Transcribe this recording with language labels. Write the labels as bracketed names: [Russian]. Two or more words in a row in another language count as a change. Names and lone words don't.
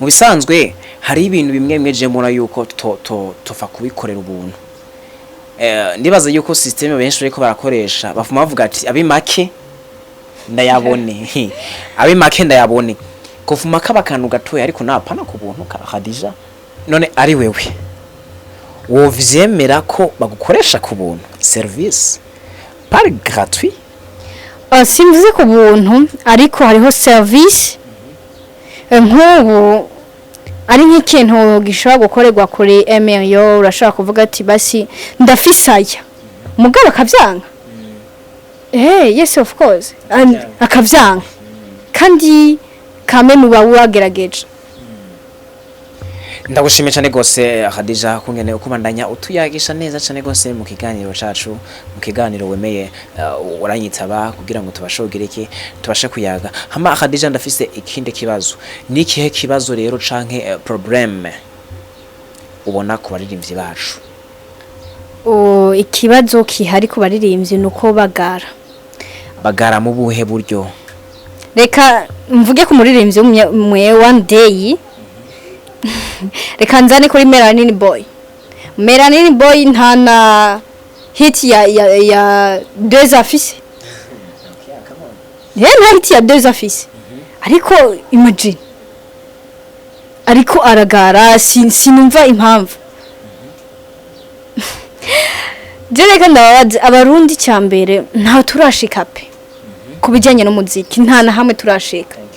[Rundi] bisanzwe hari ibintu bimwe mweje mura yuko tofa kubikorera ubuntu ndibaza yuko systeme benshi ariko barakoresha bafuma bavuga ati abimake ndayabone abimake ndayabone kufuma kabakanu gatoya ariko napana ku buntu ka Khadija none ari wewe wo vyemera ko bagukoresha ku buntu [French] service par gratuit [Rundi] simvuze ku buntu ariko hariho service nk'ubu ari nk'ikintu gishobora gukorerwa kuri email urashaka kuvuga ati basi ndafisaya mugabo akavyanga [English] yes of course [Rundi] akavyanga kandi kame muba wagerageje ndagushimiye cyane gose Khadija kungene ukubandanya utuyagisha neza cyane gose mu kiganiro cacu mu kiganiro wemeye uranyitaba kugira ngo tubashogireke tubashe kuyaga hama Khadija ndafise ikindi kibazo nikihe kibazo rero canke problème ubona ku baririmbyi bacu ikibazo kihari ku baririmbyi nuko bagara mu buhe buryo reka mvuge ku muririmbyi umwe [English] one day [Rundi] reka nzane kuri Melanin Boy ntana hit ya [French] deux affiches [Rundi] nta hiti ya [French] deux afise [Rundi] ariko imagine ariko aragara sinumva impamvu Jereka ndababaza abarundi cyambere nta turashika pe kubijyanye n'umuziki nta na hamwe turashika